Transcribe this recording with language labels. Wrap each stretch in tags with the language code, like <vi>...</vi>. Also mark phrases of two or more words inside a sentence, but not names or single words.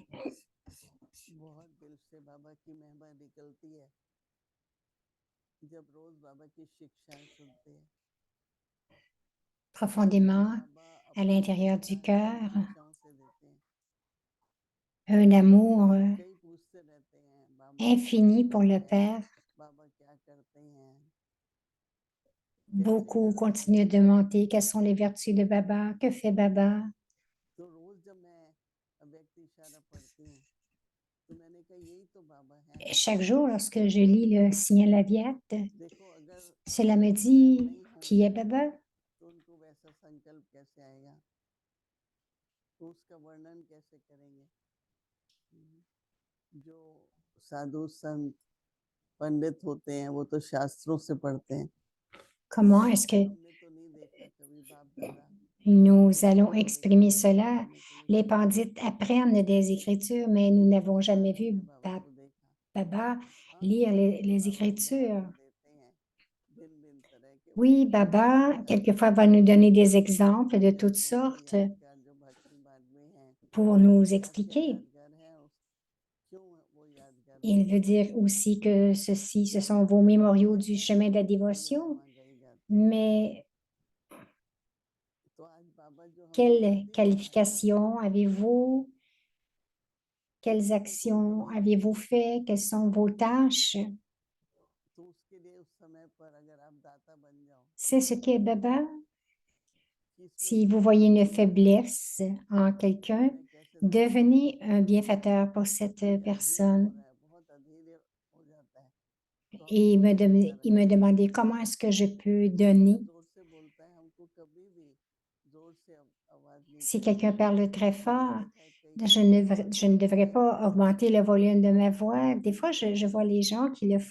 <hi>बहुत दिल से बाबा की महिमा निकलती है जब रोज बाबा की शिक्षाएं सुनते हैं</hi> <fr>Profondément</fr> <hi>बाबा</hi> <fr>à</fr> <hi>अपनी</hi> <fr>l'intérieur du</fr> <hi>शिक्षाएं</hi> <fr>cœur,</fr> <hi>शिक्षाओं से देते हैं</hi> <fr>un amour</fr> <hi>कई पूछते रहते हैं बाबा क्या</hi> <fr>infini pour</fr> <hi>हुआ</hi> <fr>le</fr> <hi>है</hi> <fr>Père.</fr> <hi>बाबा क्या करते हैं कैसे</hi> <fr>Beaucoup</fr> <hi>करते</hi> <fr>continuent</fr> <hi>हैं</hi> <fr>de demander quelles sont les vertus de Baba, que fait Baba.</fr> <hi>तो रोज जब मैं अव्यक्त इशारा पढ़ती हूँ तो मैंने कहा यही तो बाबा है</hi> <fr>Et chaque jour, lorsque je lis le signal Aviat,</fr> <hi>देखो अगर</hi> <fr>cela me</fr> <hi>वो स्वयं</hi> <fr>dit</fr> <hi>नहीं</hi> <fr>qui est</fr> <hi>होंगे</hi> <fr>Baba.</fr> <hi>तो उनको वैसा संकल्प कैसे आएगा तो उसका वर्णन कैसे करेंगे जो साधु संत पंडित होते हैं वो तो शास्त्रों से पढ़ते हैं</hi> <fr>Comment est-ce que</fr> <hi>हमने तो नहीं देखा कभी बाप दादा</hi> <fr>nous allons exprimer cela? Les pandits apprennent des écritures, mais nous n'avons jamais vu</fr> <hi>बाबा को देखा</hi> <fr>Baba</fr> <hi>हाँ</hi> <fr>lire les</fr> <hi>बाबा</hi> <fr>écritures.</fr> <hi>उदाहरण देते हैं भिन्न भिन्न तरह के वो</hi> <fr>Oui, Baba, quelquefois, va nous donner des exemples de toutes</fr> <hi>शास्त्रों को</hi> <fr>sortes</fr> <hi>यादगार जो भक्ति मार्ग में है</hi> <fr>pour nous</fr> <hi>क्या क्या</hi> <fr>expliquer.</fr> <hi>यादगार है क्यों वो यादगार</hi> <fr>Il</fr> <hi>होते</hi> <fr>veut</fr> <hi>हैं</hi> <fr>dire aussi que ceci, ce sont vos mémoriaux du chemin de la</fr> <hi>ये</hi> <fr>dévotion.</fr> <hi>महिमा गाई जाती है</hi> <fr>Mais</fr> <hi>तो आज बाबा जो हमें</hi> <fr>quelle</fr> <hi>मुक्ति दे रहे हैं</hi> <fr>qualification avez-vous? Quelles</fr> <hi>मुक्ति की जो</hi> <fr>actions</fr> <hi>बात</hi> <fr>avez-vous</fr> <hi>है</hi> <fr>fait? Quelles sont vos tâches?</fr> <hi>तो उसके लिए उस समय पर अगर आप दाता बन जाओ</hi> <fr>C'est ce qu'est Baba.</fr> <hi>कि इसमें</hi> <fr>Si vous</fr> <hi>क्या</hi> <fr>voyez une</fr> <hi>कमी है</hi> <fr>faiblesse en</fr> <hi>तो</hi> <fr>quelqu'un,</fr> <hi>मैं कैसे दाता बनूं</hi> <fr>devenez un bienfaiteur pour cette</fr> <hi>मुझे अधीर हो</hi> <fr>personne.</fr> <hi>रहा है बहुत अधीर हो जाता है तो हम</hi> <fr>Et</fr> <hi>कैसे कैसा</hi> <fr>il me</fr> <hi>रखें</hi> <fr>demandait comment est-ce que je peux</fr> <hi>कोई अगर</hi> <fr>donner.</fr> <hi>जोर से बोलता है हमको कभी भी जोर से आवाज नहीं</hi> <fr>Si</fr> <hi>करनी</hi> <fr>quelqu'un parle très</fr> <hi>मैंने</hi> <fr>fort,</fr> <hi>देखा है कई कई बाबा</hi> <fr>je ne</fr> <hi>कहते</hi> <fr>devrais</fr> <hi>हैं</hi> <fr>pas augmenter le volume de ma voix. Des fois, je vois les gens qui le</fr>